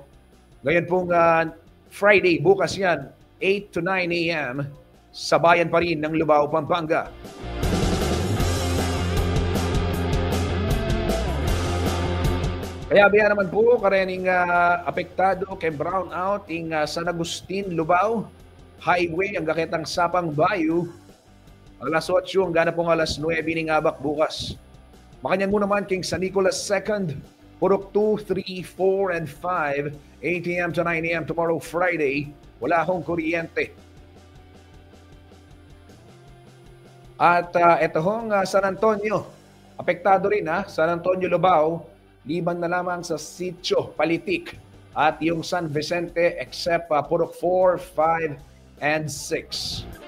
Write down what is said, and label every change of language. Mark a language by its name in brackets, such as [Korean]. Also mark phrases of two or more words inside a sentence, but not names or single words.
[Filipino] Ngayon pong Friday, bukas yan, 8 to 9 a.m. sa bayan pa rin ng Lubao, Pampanga. [Pampanga] Kaya biya naman po, karening apektado kay brownout in San Agustin, Lubao, highway ang gaketang Sapang Bayu, alas 8 hanggang pong alas 9 ni ngabak bukas. Makanyang mo naman King San Nicolas II, Purok 2, 3, 4, and 5, 8 a.m. to 9 a.m. [English] tomorrow Friday. [Filipino] Wala hong kuryente. At ito hong San Antonio, apektado rin San Antonio, Lubao, liban na lamang sa Sitio Palitik at yung San Vicente except Purok 4, 5, and 6.